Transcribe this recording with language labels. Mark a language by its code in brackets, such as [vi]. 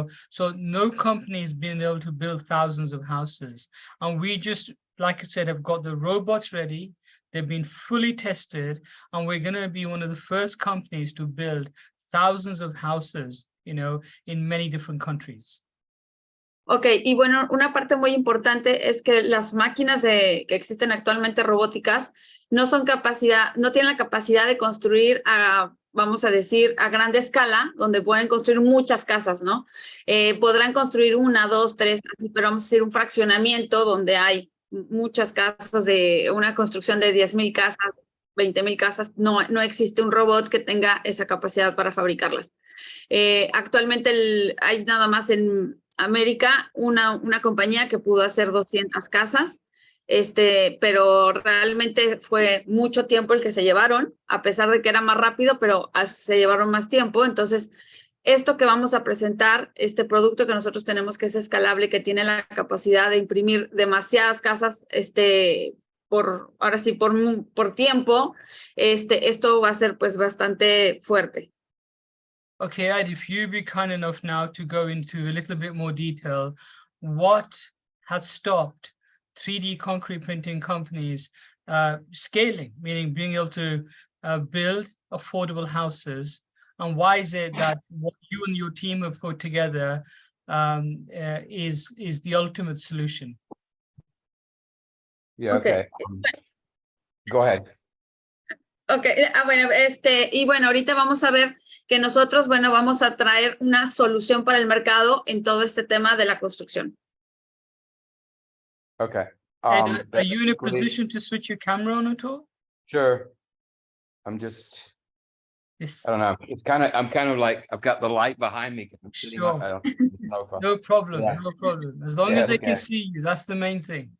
[en] So no company has been able to build thousands of houses, and we just, like I said, have got the robots ready. They've been fully tested, and we're going to be one of the first companies to build thousands of houses, in many different countries. [es] Ok, y bueno, una parte muy importante es que las máquinas que existen actualmente robóticas no tienen la capacidad de construir vamos a decir, a grande escala, donde pueden construir muchas casas, ¿no? Podrán construir 1, 2, 3, así, pero vamos a decir un fraccionamiento donde hay muchas casas, de una construcción de 10,000 casas, 20,000 casas, no existe un robot que tenga esa capacidad para fabricarlas. Actualmente hay nada más en América una compañía que pudo hacer 200 casas, pero realmente fue mucho tiempo el que se llevaron, a pesar de que era más rápido, pero se llevaron más tiempo. Entonces, esto que vamos a presentar, este producto que nosotros tenemos, que es escalable, que tiene la capacidad de imprimir demasiadas casas, ahora sí, por tiempo, esto va a ser pues bastante fuerte. [en] Okay, Ed, if you'd be kind enough now to go into a little bit more detail, what has stopped 3D concrete printing companies scaling, meaning being able to build affordable houses, and why is it that what you and your team have put together is the ultimate solution? Yeah, okay. Go ahead. [es] Ok, bueno, y bueno, ahorita vamos a ver que nosotros, bueno, vamos a traer una solución para el mercado en todo este tema de la construcción. [en] Okay. Ed, are you in a position to switch your camera on at all? Sure. I'm just, I don't know. I'm kind of like, I've got the light behind me. I'm sitting Sure. I don't know if No problem, Yeah. no problem. As long as they can see you, that's the main thing.